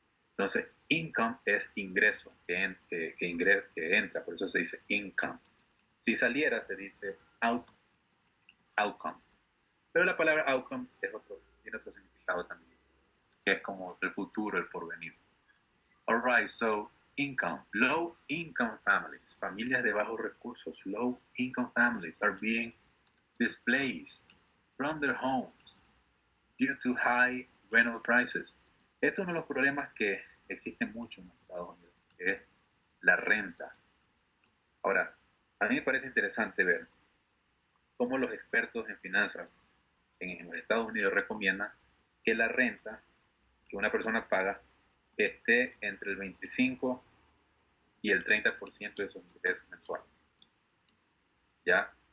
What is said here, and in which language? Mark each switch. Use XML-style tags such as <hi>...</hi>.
<es>Entonces, income es ingreso que entra, por eso se dice income. Si saliera, se dice outcome. Pero la palabra outcome tiene otro significado también, que es como el futuro, el porvenir.</es> <en>All right, so income. Low income families,</en> <es>familias de bajos recursos,</es> <en>low income families are being displaced from their homes due to high rental prices.</en> <es>Esto es uno de los problemas que existen mucho en Estados Unidos, que es la renta. Ahora, a mí me parece interesante ver cómo los expertos en finanzas en los Estados Unidos recomiendan que la renta que una persona paga esté entre el 25 y el 30% de sus ingresos mensuales. ¿Ya?</es>